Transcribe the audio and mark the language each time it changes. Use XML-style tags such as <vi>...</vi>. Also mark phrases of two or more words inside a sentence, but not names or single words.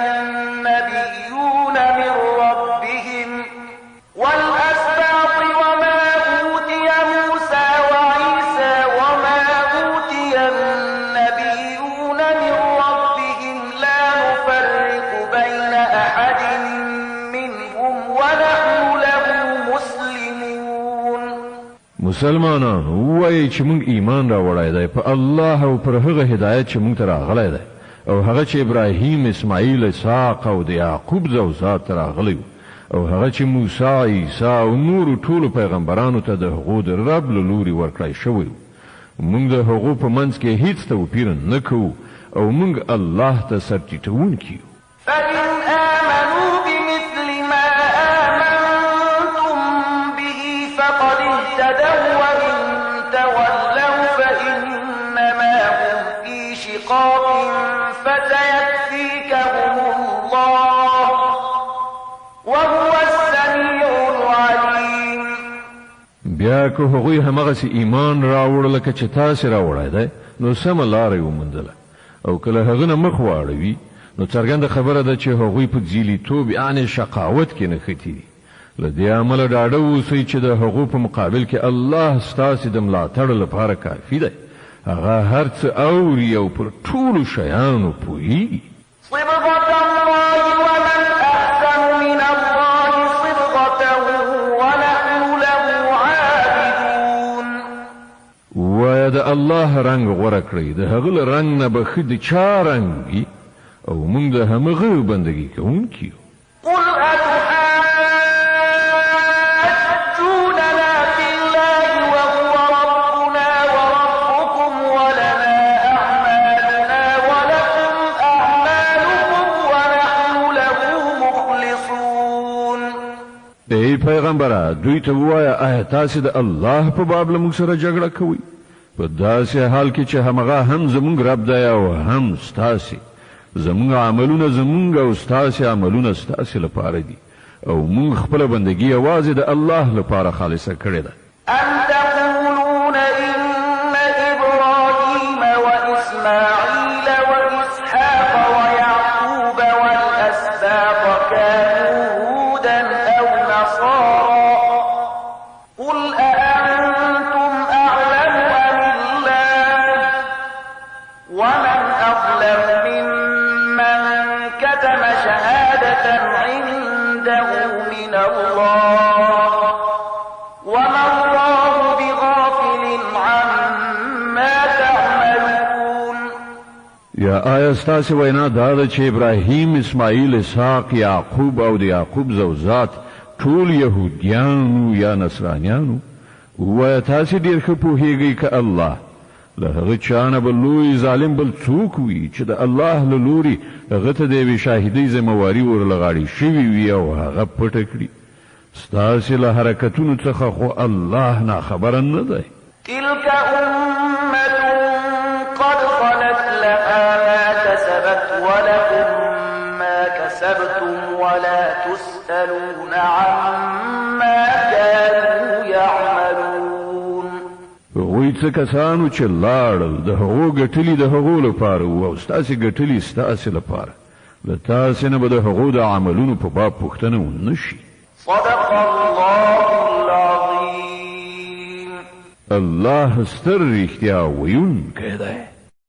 <ar>النبيون من ربهم والأسباط وما أوتي موسى وعيسى وما أوتي النبيون من ربهم لا نفرق بين أحد منهم ونحن له مسلمون.</ar> <ps>مسلمانانو وایي چې موږ ایمان راوړی دی په الله او پر هغه هدایت چې موږ ته راغلی دی او هغه چې ابراهیم اسماعیل اسحاق او د یعقوب زوجات ته راغلی او هغه چې موسی عیسی او نور ټولو پیغمبرانو ته د هغو د رب له لوري ورکړی شوی موږ د هغو په منځ کې هیڅ توپیر نه کوو او موږ الله ته سر ټیټوونکي یو.</ps> <ar>فإن آمنوا بمثل ما آمنتم به فقد اهتدوا وإن تولوا فإنما هم في شقاق فسيكفيكهم الله وهو السميع العليم.</ar> <ps>بیا که هغوی همغسې ایمان راوړه لکه چې تاسې راوړی دی نو سمه لاره یې وموندله او که له هغه نه مخ واړوي نو څرګنده خبره ده چې هغوی په ځیلیتوب یعنې شقاوت کې نښتي دي. له دې امله ډاډه اوسئ چې د هغو په مقابل کې الله ستاسې د ملاتړ لپاره کافي دی. هغه هر څه اوري او پر ټولو شیانو پوهیږي.</ps> <ar>صبغة الله ومن أحسن من الله صبغة ونحن له عابدون.</ar> <ps>وایه د الله رنګ غوره کړئ، د هغه له رنګ نه به ښه د چا رنګ وي او موږ د همغه بندګي کوونکي یو.</ps> <ar>قل أتحاجوننا في الله وهو ربنا وربكم ولنا أعمالنا ولكم أعمالكم ونحن له مخلصون.</ar> <ps>ای پیغمبره دوی ته ووایه آیا تاسې د الله په باب له موږ سره جګړه کوئ په داسې حال کې چې همغه هم زموږ رب دی او هم ستاسې. زموږ عملونه زموږ او ستاسې عملونه ستاسې لپاره دي او موږ خپله بندګي یوازې د الله لپاره خالصه کړې ده.</ps> <ar>أم تقولون إن إبراهيم وإسماعيل وإسحاق ويعقوب والأسباط كانوا هودا أو نصارى قل أأنتم أعلم أم الله ومن أظلم ممن كتم شهادة عنده من الله وما الله بغافل عما تعملون.</ar> <ps>یا آیا ستاسې وینا دا ده چې ابراهیم اسماعیل اسحاق یعقوب او د یعقوب زوجات ټول یهودیانو یا نصرانیانو؟ ووایه تاسې ډېر ښه پوهیږئ که الله له هغه چا نه به لوی ظالم بل څوک وي چې د الله له لوري هغه ته د یوې شاهدۍ ذمهواري ورله غاړې شوي وي او هغه پټه کړي. ستاسې له حرکتونو څخه خو الله ناخبره نه دی.</ps> <ar>تلك أمة قد خلت لها ما كسبت ولكم ما كسبتم ولا تسألون عما كانوا يعملون.</ar> <ps>هغوی څه کسانو چې لاړل د هغو ګټلي د هغو لپاره وو او ستاسې ګټلي ستاسې لپاره، له تاسې نه به د هغو د عملونو په باب پوښتنه ونه شي.</ps> <ar>صدق الله العظيم.</ar> <ps>الله ستر رښتیا ویونکی دی.</ps>